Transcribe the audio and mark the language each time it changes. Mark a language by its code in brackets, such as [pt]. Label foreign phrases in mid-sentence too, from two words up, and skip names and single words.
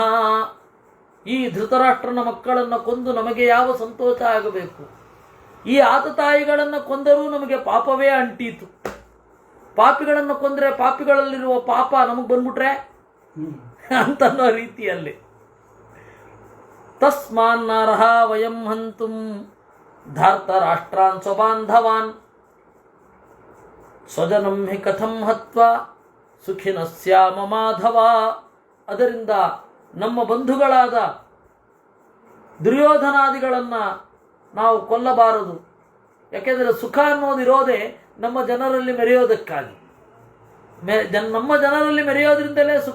[kn] ಈ ಧೃತರಾಷ್ಟ್ರನ ಮಕ್ಕಳನ್ನು ಕೊಂದು ನಮಗೆ ಯಾವ ಸಂತೋಷ ಆಗಬೇಕು? ಈ ಆತತಾಯಿಗಳನ್ನು ಕೊಂದರೂ ನಮಗೆ ಪಾಪವೇ ಅಂಟೀತು. ಪಾಪಿಗಳನ್ನು ಕೊಂದರೆ ಪಾಪಿಗಳಲ್ಲಿರುವ ಪಾಪ ನಮಗೆ ಬಂದ್ಬಿಟ್ರೆ ಅಂತನ್ನೋ ರೀತಿಯಲ್ಲಿ [sa] ತಸ್ಮಾನ್ನರ್ಹ ವಯಂ ಹಂತುಂ ಧಾರ್ತರಾಷ್ಟ್ರಾನ್ ಸ್ವಬಾಂಧವಾನ್ ಸ್ವಜನಂ ಹಿ ಕಥಂ ಹತ್ವಾ ಸುಖಿನ ಸ್ಯಾಮ ಮಾಧವ. [kn] ಅದರಿಂದ ನಮ್ಮ ಬಂಧುಗಳಾದ ದುರ್ಯೋಧನಾದಿಗಳನ್ನು ನಾವು ಕೊಲ್ಲಬಾರದು. ಯಾಕೆಂದರೆ ಸುಖ ಅನ್ನೋದಿರೋದೇ ನಮ್ಮ ಜನರಲ್ಲಿ ಮೆರೆಯೋದಕ್ಕಾಗಿ. ನಮ್ಮ ಜನರಲ್ಲಿ ಮೆರೆಯೋದ್ರಿಂದಲೇ ಸುಖ.